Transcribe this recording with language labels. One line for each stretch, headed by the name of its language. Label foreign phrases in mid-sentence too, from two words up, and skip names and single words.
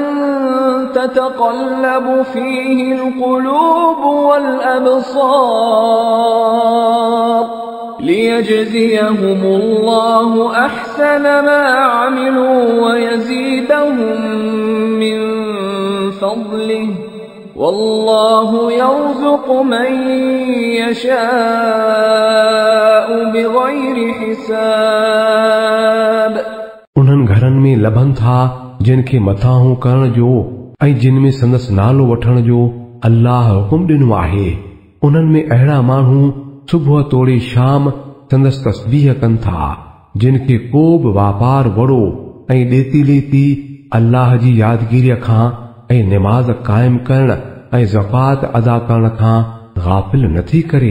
Arabic: تتقلب فيه القلوب والأبصار ليجزيهم الله أحسن ما عملوا ويزيدهم من فضله والله يرزق من يشاء بغير حساب.
Sindhi: उन्हनि घरनि में लभनि था जिन खे मथाहूं करण जो ऐं जिन में संदसि नालो वठण जो अल्लाह हुकुम ॾिनो आहे। उन्हनि में अहिड़ा माण्हू सुबुह तोड़े शाम संदसि तस्बीह कनि था जिन खे को बि वापार वड़ो ऐं ॾेती लेती अल्लाह जी यादगिरीअ खां ऐं निमाज़ क़ाइम करण ऐं ज़कात अदा करण खां गाफ़िल नथी करे।